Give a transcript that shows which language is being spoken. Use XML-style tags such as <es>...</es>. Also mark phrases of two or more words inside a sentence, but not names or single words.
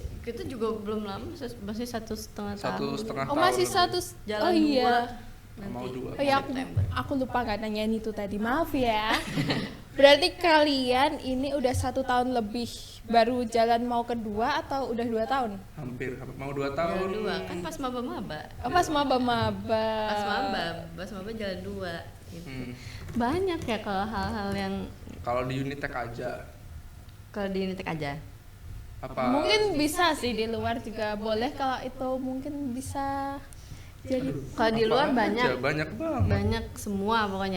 <id>Kita juga belum lama, masih 1,5 tahun. 1,5 Oh tahun. masih satu. Jalan Oh iya. Mau 2. Oh ya aku lupa nggak nanyain itu tadi, maaf ya. Berarti kalian ini udah 1 tahun lebih baru jalan mau kedua atau udah 2 tahun? Hampir mau 2 Jalan tahun. 2 kan pas maba-maba. Oh, pas maba-maba. Pas maba jalan 2 gitu. Hmm. Banyak ya kalau hal-hal yang Kalau di Unitek aja kalau di Unitek aja. apa? Mungkin bisa sih di luar juga boleh kalau itu mungkin bisa jadi. Kalau di luar Apa banyak. aja, banyak banget. Banyak semua pokoknya.</id>